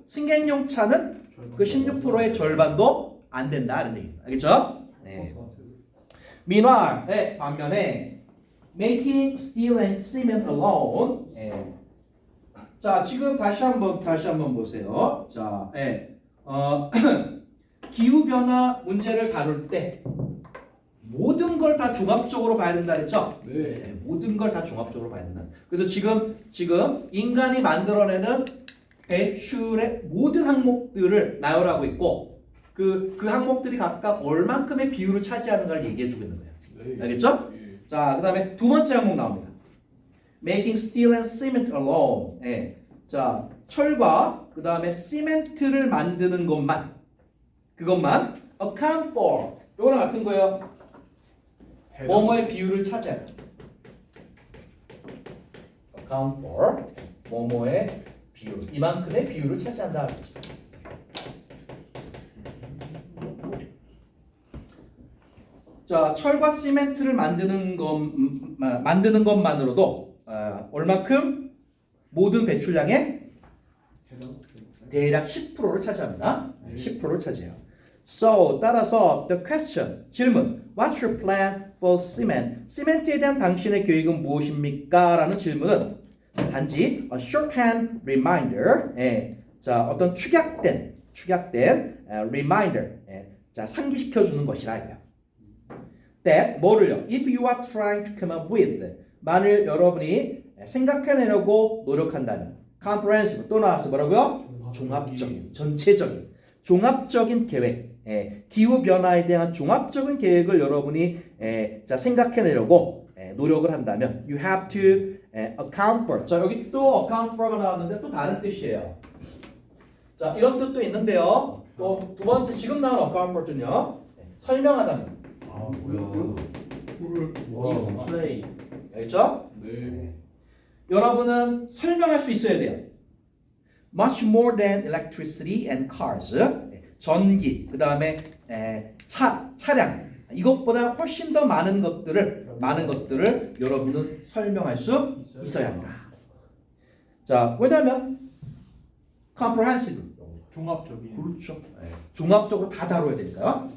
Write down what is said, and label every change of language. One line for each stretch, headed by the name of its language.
Korean: 승객용 차는 그 16%의 절반도 안 된다 이런 얘기입니다. 알겠죠? 네.
English: Meanwhile,
Korean: 반면에
English: making steel and cement alone.
Korean: 자, 지금 다시 한번 보세요. 자, 기후 변화 문제를 다룰 때 모든 걸 다 종합적으로 봐야 된다 그랬죠? 네. 모든 걸 다 종합적으로 봐야 된다. 그래서 지금 인간이 만들어내는 배출의 모든 항목들을 나열하고 있고 그 항목들이 각각 얼만큼의 비율을 차지하는가를 얘기해 주고 있는 거예요. 네. 알겠죠? 예. 자, 그다음에 두 번째 항목 나옵니다.
English: Making steel and cement alone.
Korean: 자, 철과 그다음에 시멘트를 만드는 그것만 account for 이거랑 같은 거예요. 뭐뭐의 비율을 차지하는. account for 뭐뭐의 비율 이만큼의 비율을 차지한다. 자, 철과 시멘트를 만드는 것만으로도 얼마큼 모든 배출량의 대략 10%를 차지합니다. 10%를 차지해요.
English: So
Korean: 따라서
English: the question
Korean: 질문
English: What's your plan for cement?
Korean: 시멘트에 대한 당신의 계획은 무엇입니까? 라는 질문은 단지
English: a shorthand reminder.
Korean: 자, 어떤 축약된 reminder. 자, 상기시켜 주는 것이라 이거예요. That 뭐를요?
English: If you are trying to come up with
Korean: 만일 여러분이 생각해내려고 노력한다면 comprehensive 또 나와서 뭐라고요? 종합적인 전체적인 종합적인 계획 기후 변화에 대한 종합적인 계획을 여러분이 자 생각해내려고 노력을 한다면
English: you have to account for
Korean: 자 여기 또 account for가 나왔는데 또 다른 뜻이에요. 자 이런 뜻도 있는데요. 또 두 번째 지금 나온 account for는요 설명하다는 아 뭐야?
English: explain.
Korean: 알겠죠? 네. 여러분은 설명할 수 있어야 돼요.
English: Much more than electricity and cars.
Korean: 전기, 그 다음에 차량. 이것보다 훨씬 더 많은 것들을 여러분은 설명할 수 있어야 한다. 자, 왜냐하면 comprehensive. 종합적인. 그렇죠. 종합적으로 다 다뤄야 되니까요.